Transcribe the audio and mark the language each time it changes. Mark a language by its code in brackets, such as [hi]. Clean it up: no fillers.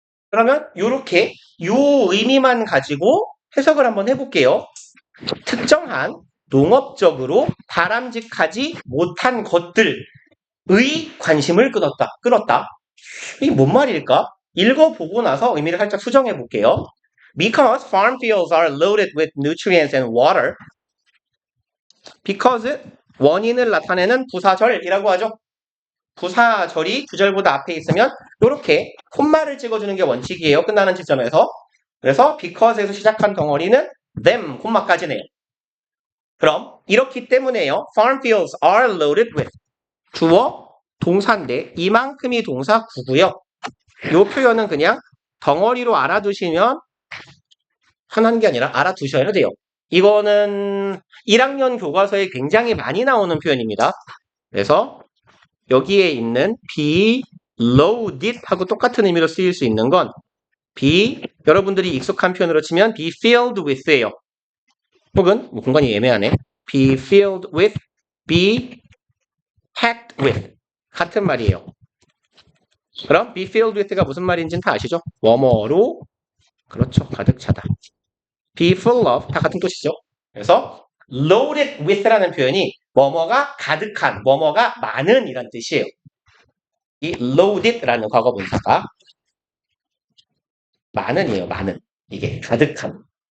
[ko] 그러면 이렇게 요 의미만 가지고 해석을 한번 해볼게요. 특정한 농업적으로 바람직하지 못한 것들의 관심을 끌었다. 이게 뭔 말일까? 읽어보고 나서 의미를 살짝 수정해 볼게요. [en] Because farm fields are loaded with nutrients and water. [ko] Because 원인을 나타내는 부사절이라고 하죠. 부사절이 주절보다 앞에 있으면 이렇게 콤마를 찍어주는 게 원칙이에요. 끝나는 지점에서. 그래서 because에서 시작한 덩어리는 them, 콤마까지네요. 그럼 이렇기 때문에요. [en] farm fields are loaded with [ko] 주어 동사인데 이만큼이 동사 구고요. 이 표현은 그냥 덩어리로 알아두시면 편한 게 아니라 알아두셔야 돼요. 이거는 1학년 교과서에 굉장히 많이 나오는 표현입니다. 그래서 여기에 있는 be loaded 하고 똑같은 의미로 쓰일 수 있는 건 be 여러분들이 익숙한 표현으로 치면 [en] be filled with [ko] 예요. 혹은 뭐 공간이 애매하네. [en] be filled with, be packed with [ko] 같은 말이에요. 그럼 [en] be filled with [ko] 가 무슨 말인지는 다 아시죠? 뭐뭐로 그렇죠. 가득 차다. [en] be full of [ko] 다 같은 뜻이죠. 그래서 [en] loaded with [ko] 라는 표현이 뭐뭐가 가득한, 뭐뭐가 많은 이란 뜻이에요. 이 loaded라는 과거 분사가 많은이에요. 많은. 이게 가득한.